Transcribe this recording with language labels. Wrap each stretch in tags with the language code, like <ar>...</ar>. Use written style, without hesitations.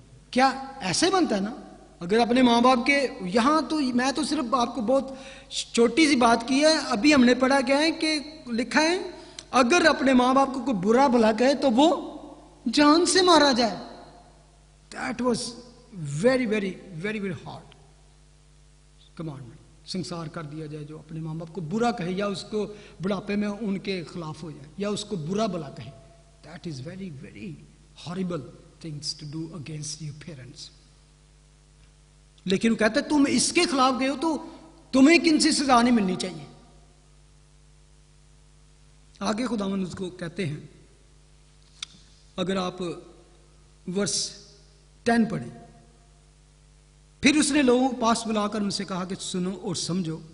<ur>کیا ایسے بنتا ہے نا؟ اگر اپنے ماں باپ کے یہاں تو میں تو صرف آپ کو بہت چھوٹی سی بات کی ہے, ابھی ہم نے پڑھا گیا ہے کہ لکھا ہے اگر اپنے ماں باپ کو کوئی برا بھلا کہے تو وہ جان سے مارا جائے.</ur> <en>That was very very very very hard commandment.</en> <ur>سنسار کر دیا جائے جو اپنے ماں باپ کو برا کہے یا اس کو بڑھاپے میں ان کے خلاف ہو جائے یا اس کو برا بھلا کہے.</ur> <en>That is very very horrible things to do against your parents.</en> <ur>لیکن وہ کہتے ہیں تم اس کے خلاف گئے ہو تو تمہیں کن سی سزا نہیں ملنی چاہیے. آگے خداوند اس کو کہتے ہیں, اگر آپ ورس 10 پڑھیں, پھر اس نے لوگوں کو پاس بلا کر ان سے کہا کہ سنو اور سمجھو.</ur>